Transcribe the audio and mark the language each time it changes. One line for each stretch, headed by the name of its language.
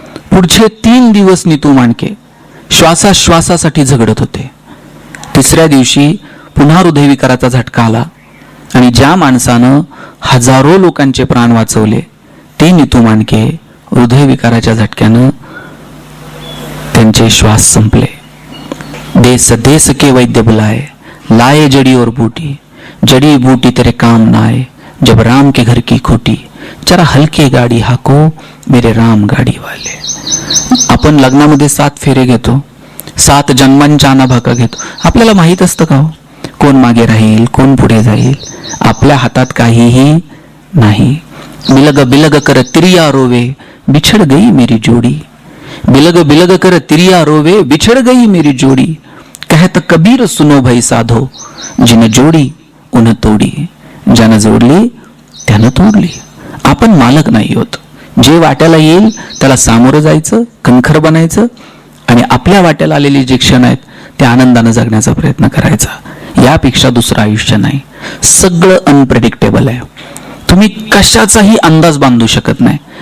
Marathi: पुढचे 3 दिवस नीतू मांडके श्वासाश्वासासाठी झगडत होते. तिसऱ्या दिवशी पुन्हा हृदयविकाराचा झटका आला आणि ज्या माणसानं हजारो लोकांचे प्राण वाचवले ते नीतू मांडके हृदयविकाराच्या झटक्यानं त्यांचे श्वास संपले.
Hindi: देश देश के वैद्य बुलाए, लाए जड़ी और बूटी, जड़ी बूटी तेरे काम ना आए, जब राम के घर की खोटी, जरा हलके गाडी हाको मेरे राम गाडी वाले.
Marathi: आपण लग्नामध्ये 7 फेरे घेतो, 7 जन्मांच्या अनाभाका घेतो. आपल्याला माहित असतं का हो, कोण मागे राहील, कोण पुढे जाईल? आपल्या हातात काहीही नाही.
Hindi: बिलग बिलग कर तिरिया रोवे, बिछड़ गई मेरी जोड़ी, बिलग बिलग कर तिरिया रोवे, बिछड़ गई मेरी जोड़ी, कहत कबीर सुनो भाई साधो, जिन जोडी उन तोडी,
Marathi: ज्यानं जोडली त्यानं तोडली. आपण मालक नाही होत. जे वाट्याला येईल त्याला सामोरं जायचं, कणखर बनायचं आणि आपल्या वाट्याला आलेले जे क्षण आहेत ते आनंदानं जगण्याचा प्रयत्न करायचा. यापेक्षा दुसरं आयुष्य नाही. सगळं अनप्रेडिक्टेबल आहे, तुम्ही कशाचाही अंदाज बांधू शकत नाही.